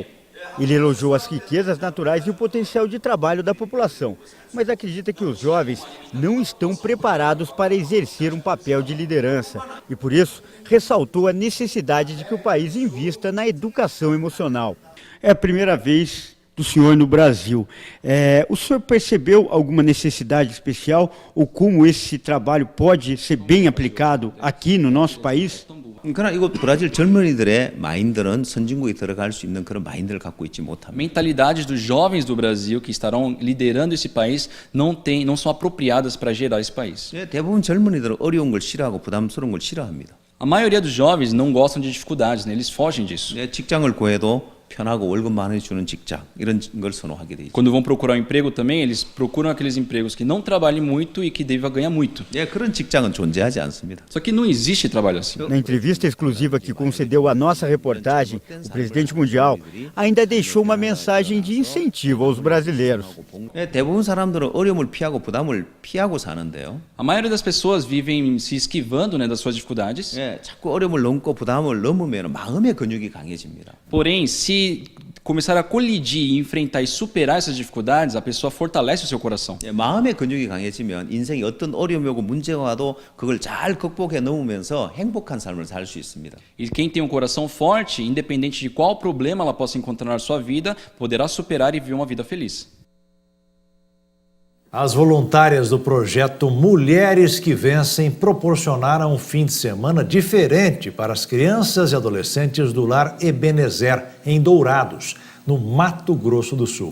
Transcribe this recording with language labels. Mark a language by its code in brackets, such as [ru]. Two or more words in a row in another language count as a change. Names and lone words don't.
[pt] Ele elogiou as riquezas naturais e o potencial de trabalho da população, mas acredita que os jovens não estão preparados para exercer um papel de liderança e, por isso, ressaltou a necessidade de que o país invista na educação emocional. É a primeira vez do senhor no Brasil. O senhor percebeu alguma necessidade especial ou como esse trabalho pode ser bem aplicado aqui no nosso país? [ko] 그러나 이거 브라질 젊은이들의 마인드는 선진국에 들어갈 수 있는 그런 마인드를 갖고 있지 못합니다. [pt] Mentalidades dos jovens do Brasil que estarão liderando esse país não são apropriadas para gerar esse país. [ko] 대부분 젊은이들은 어려운 걸 싫어하고 부담스러운 걸 싫어합니다. [pt] A maioria dos jovens não gostam de dificuldades, né? Eles fogem disso. [ko] 직장을 구해도 편하고 월급 많이 주는 직장 이런 걸 선호하게 돼 있죠. [pt] Quando vão procurar um emprego também, eles procuram aqueles empregos que não trabalhem muito e que devem ganhar muito. [ko] 그런 직장은 존재하지 않습니다. [pt] Só que não existe trabalho assim. Na entrevista exclusiva que concedeu à nossa reportagem, o presidente mundial ainda deixou uma mensagem de incentivo aos brasileiros. [ko] 대부분 사람들은 어려움을 피하고 부담을 피하고 사는데요. [pt] A maioria das pessoas vivem se esquivando, né, das suas dificuldades. [ko] 자꾸 어려움을 넘고 부담을 넘으면 마음의 근육이 강해집니다. [pt] Porém, se se começar a colidir e enfrentar e superar essas dificuldades, a pessoa fortalece o seu coração. [ko] 마음의 근육이 강해지면 인생이 어떤 어려움이 오고 문제가 와도 그걸 잘 극복해 넘으면서 행복한 삶을 살 수 있습니다. [pt] E quem tem um coração forte, independente de qual problema ela possa encontrar na sua vida, poderá superar e viver uma vida feliz. As voluntárias do projeto Mulheres que Vencem proporcionaram um fim de semana diferente para as crianças e adolescentes do Lar Ebenezer, em Dourados, no Mato Grosso do Sul.